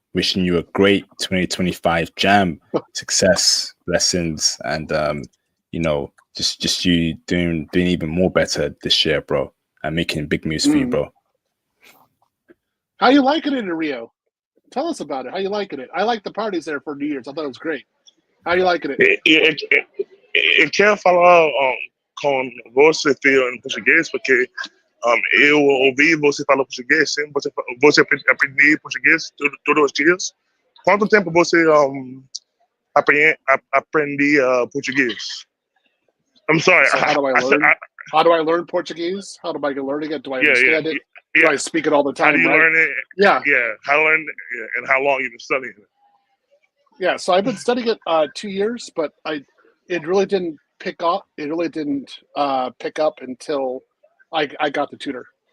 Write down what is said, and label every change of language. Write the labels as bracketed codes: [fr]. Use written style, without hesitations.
[en] Wishing you a great 2025 jam, success, blessings, and you know, just you doing even more better this year, bro, and making big moves for you, bro. How you liking it in Rio? Tell us about it. How you liking it? I like the parties there for New Year's. I thought it was great. How you liking it? [pt] Eu quero falar com você, filho, em português, porque eu ouvi você falar português, sim? Você aprende português todos os dias? Quanto tempo você aprende português? [en] I'm sorry. So how do I learn? How do I learn Portuguese? How do I learn it? Do I understand it? Do I speak it all the time? How do you learn it? Yeah. How to learn it, and how long you've been studying it? Yeah, so I've been studying it 2 years, but it really didn't pick up. It really didn't pick up until I got the tutor.